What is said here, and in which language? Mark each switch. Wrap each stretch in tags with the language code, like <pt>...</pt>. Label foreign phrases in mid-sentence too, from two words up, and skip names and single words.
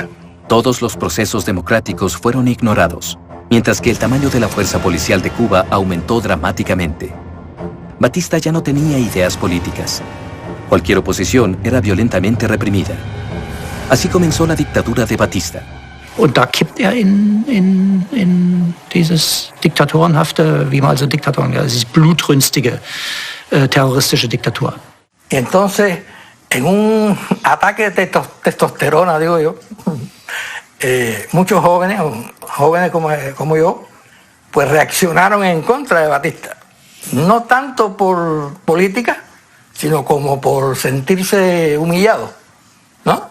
<es>Todos los procesos democráticos fueron ignorados, mientras que el tamaño de la fuerza policial de Cuba aumentó dramáticamente. Batista ya no tenía ideas políticas. Cualquier oposición era violentamente reprimida. Así comenzó la dictadura de Batista.</es> <de>Und da kippt in dieses diktatorenhafte, wie man also Diktatoren, ja, dieses blutrünstige, terroristische Diktatur.</de> <es>Y entonces, en un ataque de testosterona, digo yo, muchos jóvenes como yo, pues reaccionaron en contra de Batista. No tanto por política, sino como por sentirse humillado, ¿no?</es>